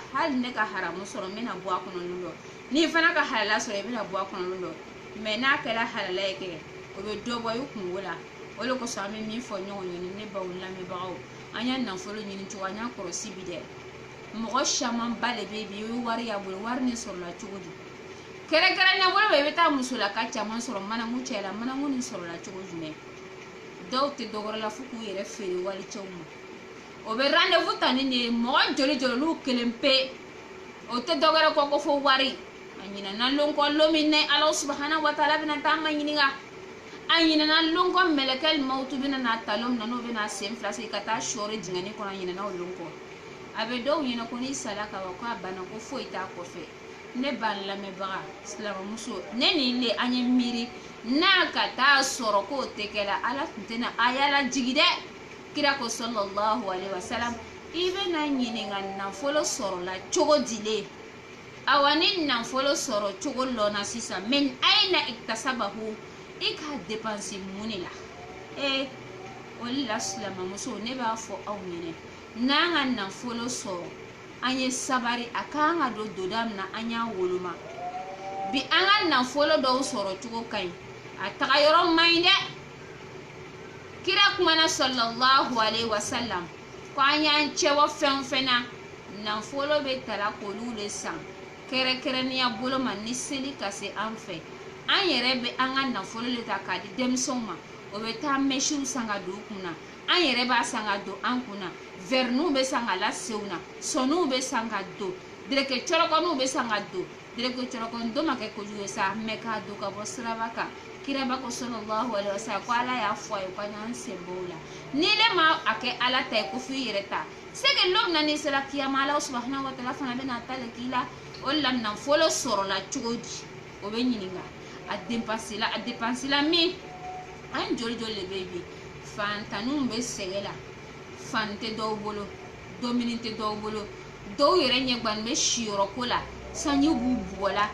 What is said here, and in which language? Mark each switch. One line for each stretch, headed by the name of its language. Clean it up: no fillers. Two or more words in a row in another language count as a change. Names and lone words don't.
Bambara: hali ne ka haramu sɔrɔ n bɛna bɔ a kɔnɔ don dɔ n'i fana ka halala sɔrɔ i bɛna bɔ a kɔnɔ don dɔ mɛ n'a kɛra halala ye kɛ o bɛ dɔ bɔ i kungo la o de kosɔn an bɛ min fɔ ɲɔgɔn ɲini ne baw lamɛnbagaw an y'a nafolo ɲini cogo an y'a kɔlɔsi bi dɛ mɔgɔ caman ba de bɛ bi i bɛ wari y'a bolo wari nin sɔrɔla cogo di kɛrɛnkɛrɛnnen bolo bɛ i bɛ taa musolaka caman sɔrɔ manamu cɛ la manamu nin sɔrɔla cogo jumɛn dɔw tɛ dɔgɔrɔ la fo k'u yɛrɛ feere wali cɛw ma o bɛ rendez-vous ta ni de ye mɔgɔ joli joli olu kelen pe o tɛ dɔgɔrɛ kɔ ko fo wari a ɲinana lon kɔ lon min ne ala subhanahu
Arabic: وتعالى
Bambara: bɛna taa an ma ɲininka a ɲinana lon kɔ mɛlɛkɛl mawutu bɛna n'a ta lon min na n'o bɛna sen fila sigi ka taa sɔɔri dingɛni kɔnɔ a ɲinana o lon kɔ a bɛ dɔw ɲɛna ko n'i sala ka ban ko a banna ko foyi t'a kɔfɛ ne b'an lamɛnbaga silamɛmuso ne nin de an ye miiri n'a ka taa sɔrɔ k'o tɛ kɛ la ala tun tɛna a yala jigi dɛ kira ko
Arabic: صلى الله عليه وسلم
Bambara: i bɛna ɲininka nafolo sɔrɔla cogo dilen awa ni nafolo sɔrɔ cogo lɔnna sisan
Arabic: من أين اكتسبه
Bambara: i ka dépense mun de la o de la silamɛmuso ne b'a fɔ aw ɲɛna n'an ka nafolo sɔrɔ an ye sabari a kan ka don doda min na an y'a woloma bi an ka nafolo dɔw sɔrɔ cogo ka ɲi a taga yɔrɔ man ɲi dɛ kira kumana
Arabic: صلى الله عليه وسلم
Bambara: ko an y'an cɛwɔ fɛn o fɛn na nafolo bɛ tala k'olu de san kɛrɛnkɛrɛnnenya bolo ma ni seli ka se an fɛ an yɛrɛ bɛ an ka nafolo de ta k'a di denmisɛnw ma o bɛ taa mɛsiw san ka don u kunna an yɛrɛ b'a san ka don an kunna verniw bɛ san ka lasew na sɔniw bɛ san ka don dereke cɔrɔkɔniw bɛ san ka don dereke cɔrɔkɔni don ma kɛ kojugu ye sa mɛ k'a don ka bɔ siraba kan kiraba ko
Arabic: صلى الله عليه
Bambara: wasallam ko ala y'a fɔ a ye ko an y'an sen bɔ o la ni ne ma a kɛ ala ta ye ko f'i yɛrɛ ta sege lon na n'i sera kiyama ala
Arabic: سبحانه وتعالى
Bambara: fana bɛna ta le k'i la o de la nafolo sɔrɔla cogo di o bɛ ɲininka a dépense la min an joli joli de bɛ bi fantanniw bɛ sɛgɛ la fan tɛ dɔw bolo domini tɛ dɔw bolo dɔw yɛrɛ ɲɛgbannen bɛ siyɔrɔko la sanji b'u bugɔ la